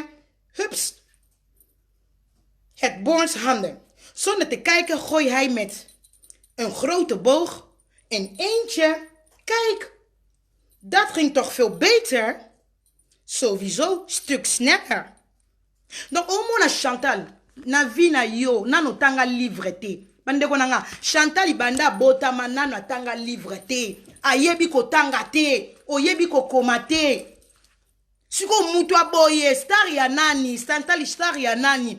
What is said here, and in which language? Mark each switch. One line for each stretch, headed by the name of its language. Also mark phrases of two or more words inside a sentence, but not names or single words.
Dutch: Hups. Het Borns handen. Zonder te kijken gooi hij met een grote boog een eendje. Kijk, dat ging toch veel beter? Sowieso stuk sneller.
French: Donc au moins
Lingala: Chantal, na vie na yo, na no tanga livre te. Bandeko nanga, Chantal ibanda botama na no tanga livre te. Ayebi ko tanga te, oyebi ko koma te. Siko mutu aboye, star ya nani, Chantal star ya nani.